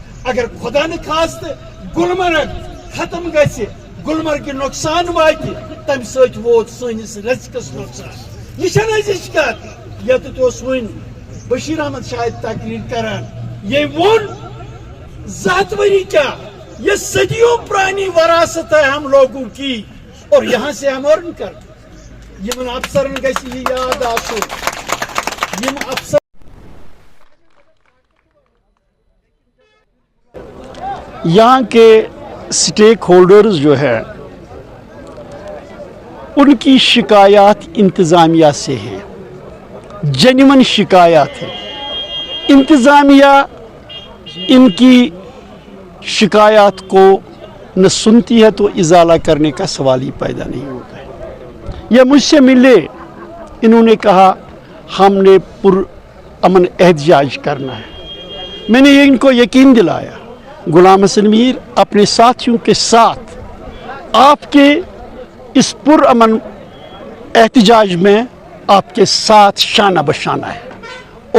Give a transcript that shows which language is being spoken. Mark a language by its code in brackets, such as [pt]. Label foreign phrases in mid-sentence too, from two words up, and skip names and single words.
[ks] اگر خۄدا نخواستہٕ گلمرگ ختم گژھِ, گلمرگہِ نۄقصان واتہِ, تمہِ سۭتۍ ووت سٲنِس رزقس نۄقصان. یہِ چھنہٕ أزِچ کتھ. ییٚتٮ۪تھ اوس وۄنۍ بشیٖر احمد شاید تقریر کران, ییٚمۍ ووٚن 2 ہتھ ؤری کیا, [ur] یہ صدیوں پرانی وراثت ہے ہم لوگوں کی اور یہاں سے ہم ارن کر. [ks] یمن افسرن گژھِ یہِ یاد آسُن, یم افسر [ur] یہاں کے سٹیک ہولڈرز جو ہے ان کی شکایات انتظامیہ سے ہیں, جینوئن شکایات ہیں. انتظامیہ ان کی شکایت کو نہ سنتی ہے تو ازالہ کرنے کا سوال ہی پیدا نہیں ہوتا ہے. یہ مجھ سے ملے، انہوں نے کہا ہم نے پرامن احتجاج کرنا ہے. میں نے ان کو یقین دلایا غلام حسن میر اپنے ساتھیوں کے ساتھ آپ کے اس پرامن احتجاج میں آپ کے ساتھ شانہ بشانہ ہے.